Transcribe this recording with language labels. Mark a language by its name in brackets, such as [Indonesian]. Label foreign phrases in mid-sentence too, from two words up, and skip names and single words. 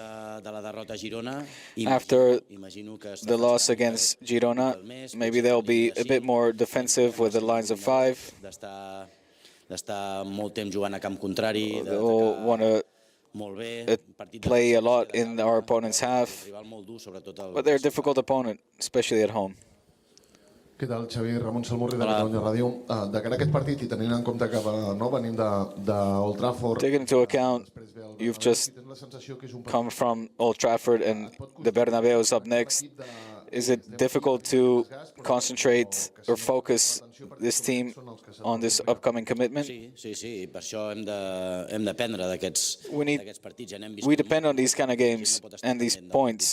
[English] After the loss against Girona, maybe they'll be a bit more defensive with the lines of 5. They'll want to play a lot in our opponent's half, but they're a difficult opponent, especially at home. [Catalan] Què tal, Xavi? Ramon Salmurri de Catalunya Ràdio. De cara a aquest partit i tenint en compte que venim d'Old Trafford... [English] Taking into account, you've just come from Old Trafford and the Bernabeu is up next. Is it difficult to concentrate or focus this team on this upcoming commitment? We depend on these kind of games and these points.